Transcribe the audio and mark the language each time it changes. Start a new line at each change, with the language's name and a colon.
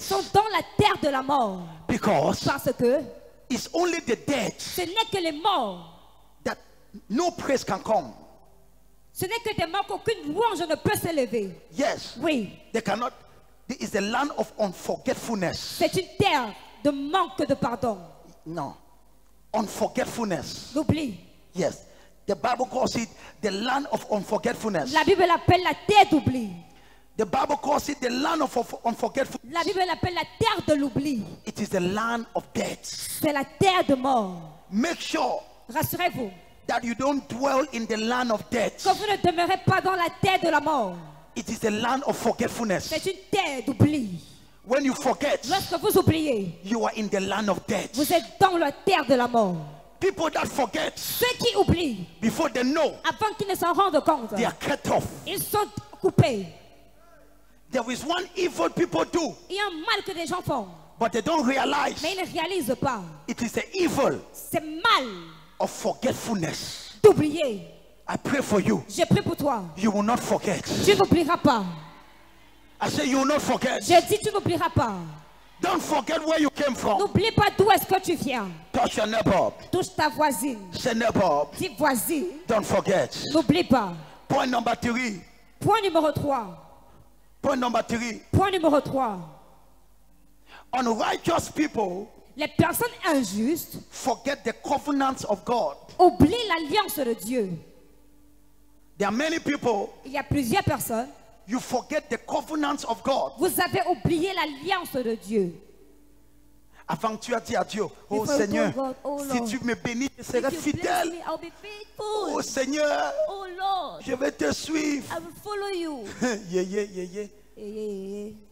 French: sont dans la terre de la mort.
English: Because
French: Parce que
English: it's only the dead
French: ce n'est que les morts.
English: that no praise can come.
French: Ce n'est que des morts qu'aucune louange ne peut s'élever.
English: Yes.
French: Oui,
English: They cannot. It is the land of unforgetfulness.
French: c'est une terre de manque de pardon.
English: No. Unforgetfulness.
French: L'oubli.
English: Yes. The Bible calls it the land of unforgetfulness.
French: La Bible l'appelle la terre d'oubli.
English: The Bible calls it the land of unforgetfulness.
French: La Bible l'appelle la terre de l'oubli.
English: It is the land of death.
French: C'est la terre de mort.
English: Make sure
French: Rassurez-vous
English: that you don't dwell in the land of death.
French: que vous ne demeurez pas dans la terre de la mort.
English: It is the land of forgetfulness.
French: C'est une terre d'oubli.
English: When you forget,
French: Lorsque vous oubliez,
English: you are in the land of death.
French: vous êtes dans la terre de la mort.
English: People that forget,
French: Ceux qui oublient,
English: before they know,
French: avant qu'ils ne s'en rendent compte,
English: they are cut off.
French: ils sont coupés.
English: There is one evil people do,
French: Il y a un mal que les gens font,
English: but they don't realize
French: mais ils ne réalisent pas.
English: it is the evil
French: C'est mal
English: of forgetfulness.
French: d'oublier.
English: I pray for you.
French: Je prie pour toi.
English: You will not forget.
French: Tu n'oublieras pas.
English: I say you will not forget.
French: Je dis tu n'oublieras pas.
English: Don't forget where you came from.
French: N'oublie pas d'où est-ce que tu viens.
English: Touch your neighbor.
French: Touche ta voisine.
English: Say neighbor.
French: Dis voisine.
English: Don't forget.
French: N'oublie pas.
English: Point number 3.
French: Point numéro 3.
English: Point number 3.
French: Point numéro 3.
English: Unrighteous people
French: Les personnes injustes
English: forget the covenants of God.
French: oublient l'alliance de Dieu.
English: There are many people,
French: Il y a plusieurs personnes.
English: you forget the covenants of God.
French: Vous avez oublié l'alliance de Dieu. Avant tu as dit à Dieu, oh
English: Before you
French: Seigneur,
English: told God, oh
French: si
English: Lord,
French: tu me bénis, je serai
English: if you bless
French: fidèle.
English: me, I'll be faithful.
French: Oh Seigneur,
English: Oh Lord,
French: je vais te suivre.
English: I will follow you. Yeah, yeah, yeah, yeah. Yeah.